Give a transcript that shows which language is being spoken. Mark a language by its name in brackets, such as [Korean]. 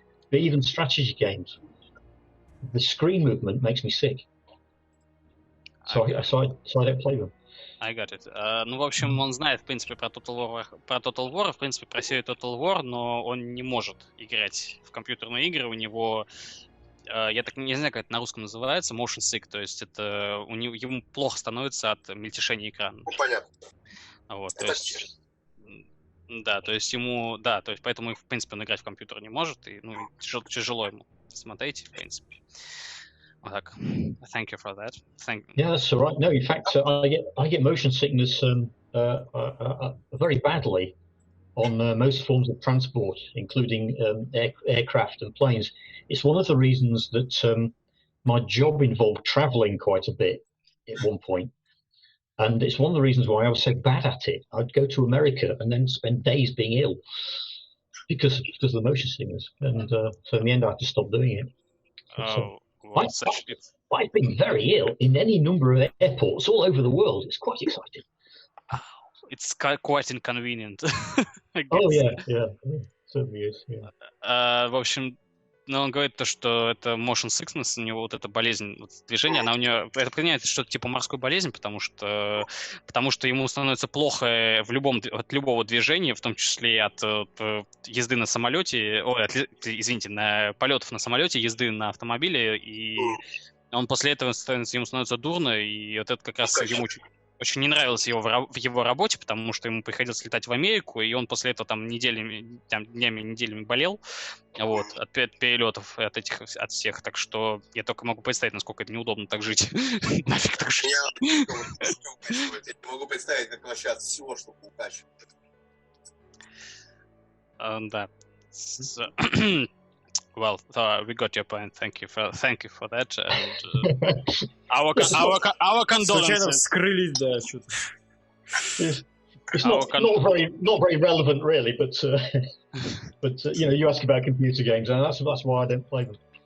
[English] But even strategy games, the screen movement makes me sick. So I don't play them. I got it. [Russian] Ну, в общем, он знает, в принципе, про Total War, в принципе, про серию Total War, но он не может играть в компьютерные игры. У него, я так не знаю, как это на русском называется, [English] motion sick, [Russian] то есть это ему плохо становится от мельтешения экрана. Ну, понятно. Вот, то есть, да, то есть ему, да, то есть поэтому, в принципе, он играть в компьютер не может, и тяжело ему смотреть, в принципе. Вот так. [English] Thank you for that. Yeah, that's all right. No, in fact, I get motion sickness very badly on most forms of transport, including aircraft and planes. It's one of the reasons that my job involved traveling quite a bit at one point. And it's one of the reasons why I was so bad at it. I'd go to America and then spend days being ill because of the motion sickness. And so in the end, I had to stop doing it. I've been very ill in any number of airports all over the world. It's quite exciting. It's quite inconvenient. Oh, yeah, certainly is. Yeah. [Russian] В общем, но он говорит то, что это [English] motion sickness, [Russian] у него вот эта болезнь движения, она у него, это понимаете, что-то типа морской болезни, потому что ему становится плохо от любого движения, в том числе от езды на самолете, на полетов на самолете, езды на автомобиле, и он после этого ему становится дурно, и вот это как раз ему очень не нравилось в его работе, потому что ему приходилось летать в Америку, и он после этого днями, неделями болел, вот, от перелетов, от всех, так что я только могу представить, насколько это неудобно так жить. Нафиг так жить. Я не могу представить, как вообще от всего, чтобы укачивать. Да. [English] Well, we got your point. Thank you for that. And our condolences. [Russian] Случайно вскрылись, да, что-то. [English] It's not very relevant, really, but you ask about computer games, and that's why I don't play them.